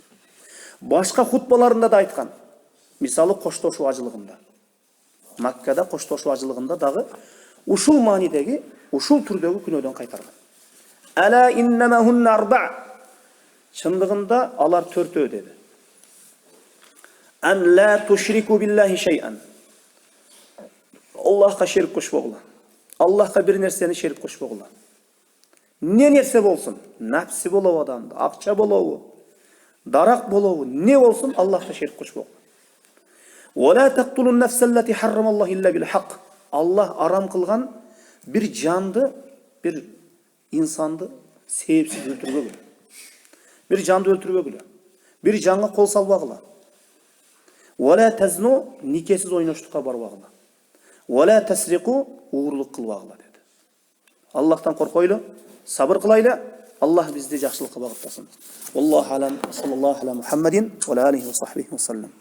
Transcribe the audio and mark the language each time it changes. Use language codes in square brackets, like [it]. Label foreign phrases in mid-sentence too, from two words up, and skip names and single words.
[ky] Башка хутбаларында да айткан. Мисалы коштошуу ажылыгында. Маккада коштошуу ажылыгында дагы ушул маанидеги, ушул түрдөгү күнөөдөн кайтарган. [ar] ألا إنما هن أربع. [ky] Чындыгында алар 4 деди. [ar] أن لا تشركوا بالله شيئا. [ky] Аллахка шерик кошпогула. Аллахка бир нерсени шерик кошпогула. Не нерсе болсун, напси болобу адамда, акча болобу, дарак болобу, не болсун, Аллахка шерик кошпогула. [ar] ولا تقتلوا النفس التي حرم الله إلا بالحق. [ky] Аллах арам кылган бир жанды, бир инсанды себепсиз өлтүрбөгүлө. Бир жанды өлтүрбөгүлө. Бир жанга кол салбагыла. [ar] ولا تزنوا, [ky] никесиз ойноштукка барбагыла. [ar] ولا تسرقوا, [ky] уурулук кылбагыла деди. Аллахтан коркойлу, сабыр кылайлы. Аллах бизди жакшылыкка багыттасын. [ar] الله أعلم صلى الله على محمد وعليه وصحبه وسلم.